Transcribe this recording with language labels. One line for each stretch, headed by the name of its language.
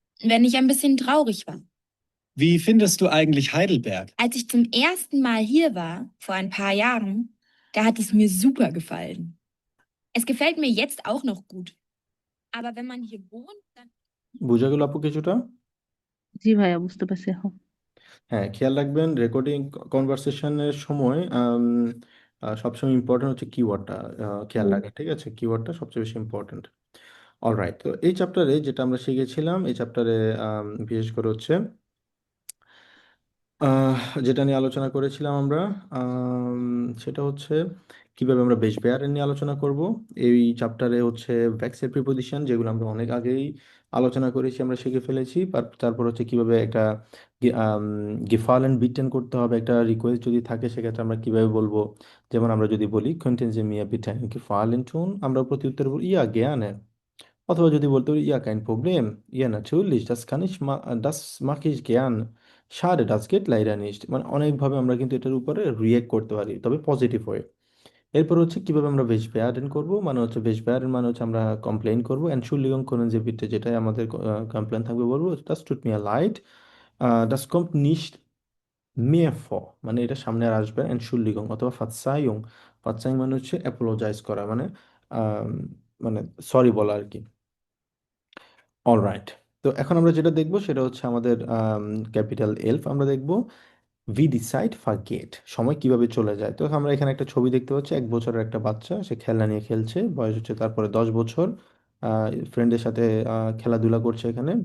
German: Wenn ich ein bisschen traurig war. Wie findest du eigentlich Heidelberg? Als ich zum ersten Mal hier war, vor ein paar Jahren, da hat es mir super gefallen. Es gefällt mir jetzt auch noch gut. Aber wenn man hier wohnt, dann...
Bangla: বুঝা গেল আপু কিছুটা? জি ভাইয়া, বুঝতে পারছি এখন। হ্যাঁ, খেয়াল রাখবেন রেকর্ডিং কনভারসেশনের সময় সবসময় ইম্পর্টেন্ট হচ্ছে কিওয়ার্ডটা, খেয়াল রাখেন, ঠিক আছে? কিওয়ার্ডটা সবচেয়ে বেশি ইম্পর্টেন্ট। অলরাইট, তো এই চ্যাপ্টারে যেটা আমরা শিখেছিলাম, এই চ্যাপ্টারে বিশেষ করে হচ্ছে আহ, যেটা নিয়ে আলোচনা করেছিলাম আমরা, সেটা হচ্ছে কিভাবে আমরা বেশ বেয়ারের নিয়ে আলোচনা করব। এই চ্যাপ্টারে হচ্ছে ভ্যাক্সের প্রিপোজিশন, যেগুলো আমরা অনেক আগেই আলোচনা করেছি, আমরা শিখে ফেলেছি। তারপর হচ্ছে কিভাবে একটা গেফালেন বিটেন করতে হবে, একটা রিকোয়েস্ট যদি থাকে সেক্ষেত্রে আমরা কিভাবে বলবো। যেমন আমরা যদি বলি
German: könnten Sie mir bitte einen Gefallen tun,
Bangla: আমরা প্রতি উত্তরে বলি
German: ইয়া gerne।
Bangla: অথবা যদি বলতে পারি
German: ইয়া kein Problem, ইয়া natürlich, das mache ich gern, schade, das geht leider nicht।
Bangla: মানে অনেকভাবে আমরা কিন্তু এটার উপরে রিয়েক্ট করতে পারি, তবে পজিটিভ হয়ে। এরপর হচ্ছে কিভাবে আমরা বেশ বেয়ারেন করব, মানে হচ্ছে বেশ বেয়ারেন মানে হচ্ছে আমরা কমপ্লেইন করবো।
German: Entschuldigung können Sie bitte,
Bangla: যেটাই আমাদের কমপ্লেন থাকবে বলবো
German: das tut mir leid, das kommt nicht mehr vor,
Bangla: মানে এটা সামনে আর আসবে না। Entschuldigung অথবা Verzeihung, Verzeihung মানে হচ্ছে অ্যাপোলোজাইজ করা, মানে আম, মানে সরি বলা আর কি। অলরাইট, তো এখন আমরা যেটা দেখবো সেটা হচ্ছে আমাদের ক্যাপিটাল এলফ আমরা দেখবো।
German: ভি ডিসাইড ফারগেট,
Bangla: সময় কিভাবে চলে যায়। তো আমরা এখানে একটা ছবি দেখতে পাচ্ছি, 1 বছরের একটা বাচ্চা, সে খেলনা নিয়ে খেলছে, বয়স হচ্ছে তারপরে 10 বছর, ফ্রেন্ডের সাথে খেলাধুলা করছে এখানে।